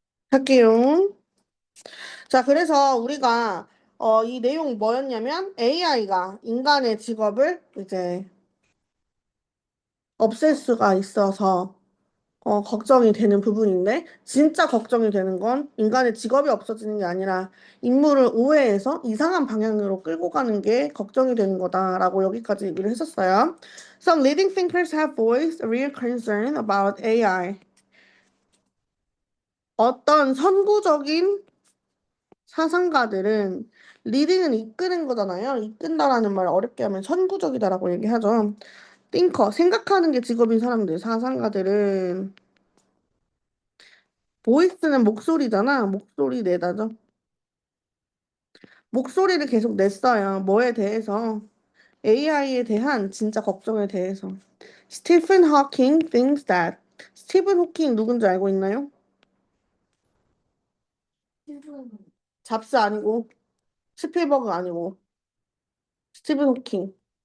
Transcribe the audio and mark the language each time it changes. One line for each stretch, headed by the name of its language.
Korean: 할게요. 자, 그래서 우리가 이 내용 뭐였냐면 AI가 인간의 직업을 이제 없앨 수가 있어서 걱정이 되는 부분인데 진짜 걱정이 되는 건 인간의 직업이 없어지는 게 아니라 인물을 오해해서 이상한 방향으로 끌고 가는 게 걱정이 되는 거다라고 여기까지 얘기를 했었어요.
English: Some leading thinkers have voiced a real concern about AI.
Korean: 어떤 선구적인 사상가들은 리딩은 이끄는 거잖아요. 이끈다라는 말 어렵게 하면 선구적이다라고 얘기하죠. 띵커, 생각하는 게 직업인 사람들, 사상가들은 보이스는 목소리잖아. 목소리 내다죠. 목소리를 계속 냈어요. 뭐에 대해서? AI에 대한 진짜 걱정에 대해서.
English: Stephen Hawking thinks that.
Korean: 스티븐 호킹 누군지 알고 있나요? 잡스 아니고, 스필버그 아니고, 스티븐 호킹.